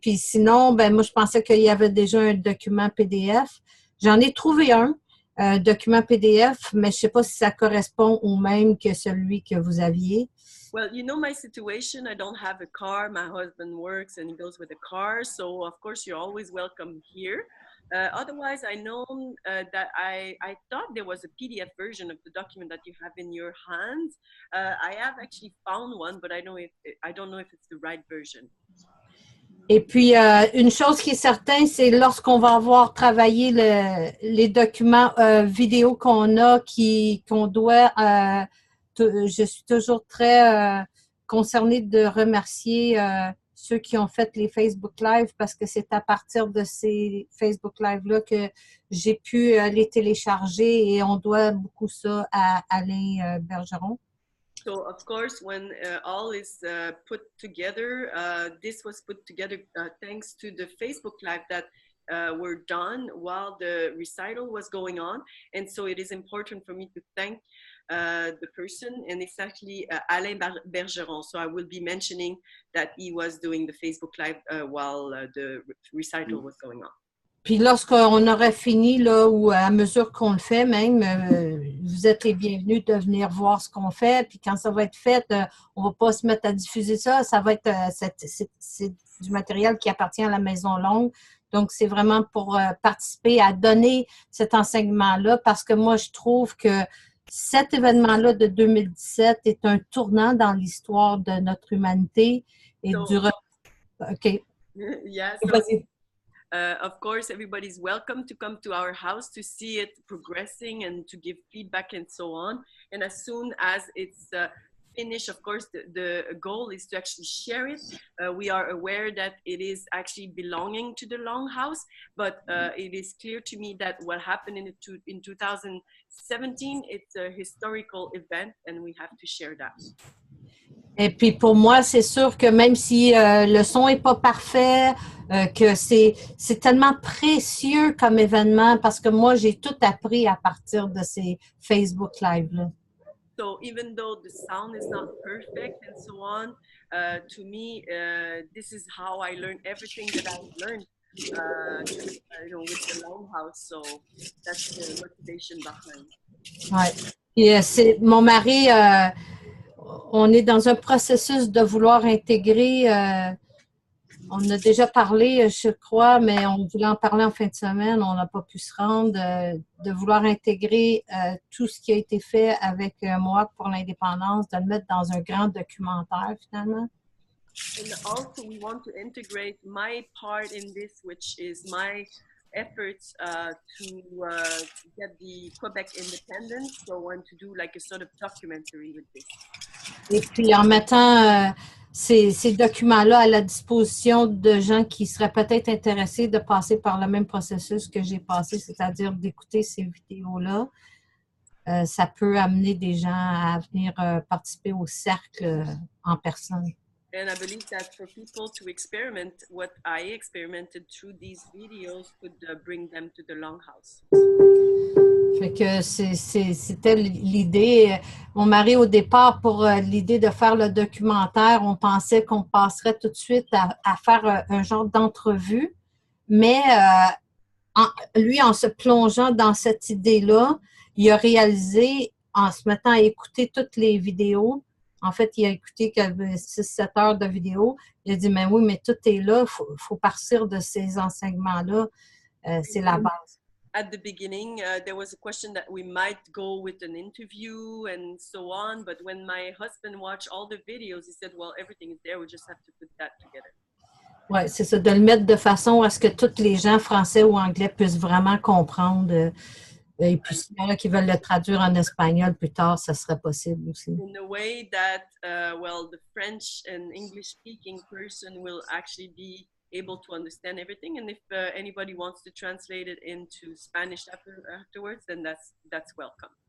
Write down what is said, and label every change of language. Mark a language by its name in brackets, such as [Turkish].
[French] Puis sinon, ben moi, je pensais qu'il y avait déjà un document PDF. J'en ai trouvé un document PDF, mais je sais pas si ça correspond au même que celui que vous aviez. [English] Well, you know my situation. I don't have a car. My husband works and he goes with a car. So, of course, you're always welcome here. Otherwise, I know that I thought there was a PDF version of the document that you have in your hands. I have actually found one, but I don't know if it's the right version. [French] Et puis, une chose qui est certaine, c'est lorsqu'on va avoir travaillé les documents vidéo qu'on a, qu'on doit, je suis toujours très concernée de remercier ceux qui ont fait les Facebook Live parce que c'est à partir de ces Facebook Live-là que j'ai pu les télécharger et on doit beaucoup ça à Alain Bergeron. [English] So, of course, when all is put together, this was put together thanks to the Facebook Live that were done while the recital was going on. And so it is important for me to thank the person, and it's actually Alain Bergeron. So I will be mentioning that he was doing the Facebook Live while the recital was going on. [French] Puis lorsqu'on aurait fini, là, ou à mesure qu'on le fait même, vous êtes les bienvenus de venir voir ce qu'on fait. Puis quand ça va être fait, on ne va pas se mettre à diffuser ça. Ça va être c'est du matériel qui appartient à la Maison Longue. Donc, c'est vraiment pour participer à donner cet enseignement-là parce que moi, je trouve que cet événement-là de 2017 est un tournant dans l'histoire de notre humanité et du... OK. [English] Yeah, of course, everybody's welcome to come to our house to see it progressing and to give feedback and so on. And as soon as it's finished, of course, the goal is to actually share it. We are aware that it is actually belonging to the Longhouse, but it is clear to me that what happened in 2017, it's a historical event and we have to share that. [French] Et puis pour moi, c'est sûr que même si le son n'est pas parfait, que c'est tellement précieux comme événement parce que moi, j'ai tout appris à partir de ces Facebook Live-là. [English] So even though the sound is not perfect and so on, to me, this is how I learned everything that I've learned, with the Longhouse. So that's the motivation behind. [French] Ouais. Et c'est mon mari. On est dans un processus de vouloir intégrer, on a déjà parlé, je crois, mais on voulait en parler en fin de semaine, on n'a pas pu se rendre, de vouloir intégrer tout ce qui a été fait avec moi pour l'indépendance, de le mettre dans un grand documentaire finalement. [English] And also we want to integrate my part in this, which is my efforts to get the Quebec independence. So I want to do like a sort of documentary with this. [French] Et puis en mettant ces documents-là à la disposition de gens qui seraient peut-être intéressés de passer par le même processus que j'ai passé, c'est-à-dire d'écouter ces vidéos-là, ça peut amener des gens à venir participer au cercle en personne. [English] And I believe that for people to experiment what I experimented through these videos could bring them to the Longhouse. [French] Fait que c'était l'idée. Mon mari, au départ, pour l'idée de faire le documentaire, on pensait qu'on passerait tout de suite à faire un genre d'entrevue. Mais lui, en se plongeant dans cette idée-là, il a réalisé, en se mettant à écouter toutes les vidéos, en fait, il a écouté 6-7 heures de vidéos. Il a dit, mais oui, mais tout est là, il faut partir de ces enseignements-là. C'est la base. [English] At the beginning, there was a question that we might go with an interview and so on. But when my husband watched all the videos, he said, well, everything is there. We just have to put that together. [French] Oui, c'est ça, de le mettre de façon à ce que tous les gens français ou anglais puissent vraiment comprendre. Et puis, s'il y en a qui veulent le traduire en espagnol plus tard, ça serait possible aussi. [English] In a way that, the French and English-speaking person will actually be able to understand everything, and if anybody wants to translate it into Spanish afterwards, then that's welcome.